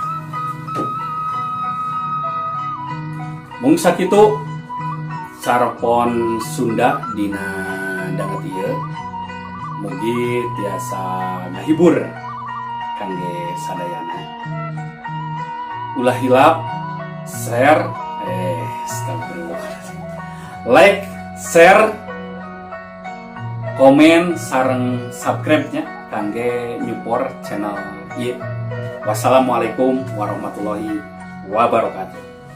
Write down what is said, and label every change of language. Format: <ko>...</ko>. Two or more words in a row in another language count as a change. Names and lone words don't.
<su>Mung sakitu Sarpon Sunda dina danget ieu. Mugi tiasa ngahibur kangge sadayana. Ulah hilap</su> <en>share like, share,</en> <su>komen sareng subscribe-nya kangge nyupport channel ieu.</su> <ar>والسلام عليكم ورحمة الله وبركاته.</ar>